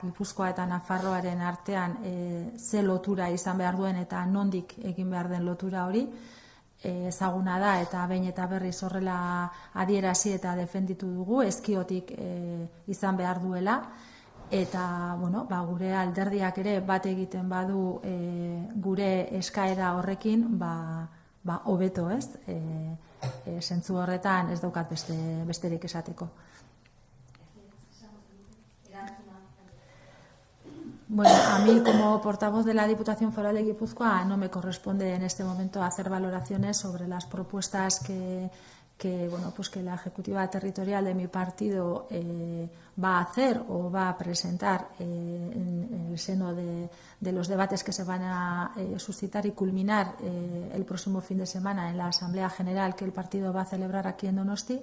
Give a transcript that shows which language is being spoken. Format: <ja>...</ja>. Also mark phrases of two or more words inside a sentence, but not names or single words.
<eu>Gipuzkoa eta Nafarroaren artean ze lotura izan behar duen eta nondik egin behar den lotura hori ezaguna da, eta behin eta berriz horrela adierazi eta defenditu dugu, Ezkiotik izan behar duela, eta gure alderdiak ere bat egiten badu gure eskaera horrekin hobeto, ez? Zentzu horretan ez daukat besterik esateko.</eu> <es>A mí como portavoz de la Diputación Foral de Guipúzcoa no me corresponde en este momento hacer valoraciones sobre las propuestas que la Ejecutiva Territorial de mi partido va a hacer o va a presentar en el seno de los debates que se van a suscitar y culminar el próximo fin de semana en la Asamblea General que el partido va a celebrar aquí en Donosti.</es>